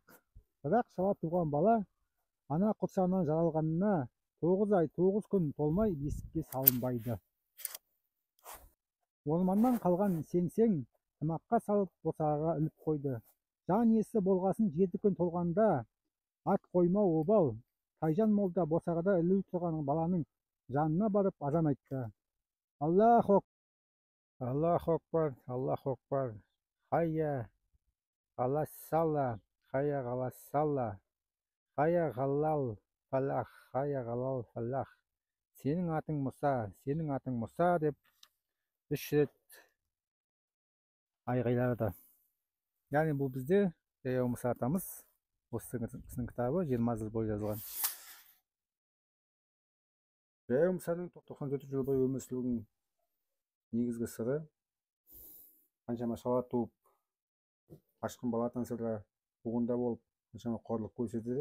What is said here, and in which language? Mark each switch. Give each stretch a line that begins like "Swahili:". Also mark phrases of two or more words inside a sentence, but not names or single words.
Kazakh: Бірақ шала туған бала ана құрсағынан жаралғанына 9 ай 9 күн толмай бесікке салынбайды. Орманнан қалған сеңсең тымаққа салып босағаға іліп қойды. Жан иесі болғасын 7 күн толғанда ат қоймау обал. Тайжан молда босағада ілу тұрған баланың жанына барып азан айтты.
Arabic: الله أكبر، الله أكبر. حي على الصلاة، حي على الصلاة، حي على الفلاح، حي على الفلاح.
Kazakh: Сенің атың Мұса, сенің атың Мұса деп 3 рет айғайлады. Яғни бұл бізде Жаяу Мұса атамыз, осы кісінің кітабы 20 жыл бойы жазылған. Жаяу Мұсаның 94 жыл бойы өмір сүруінің негізгі сыры, қаншама шала туып, қашқын бала атансырда қуғында болып, қаншама қорлық көрсетеді.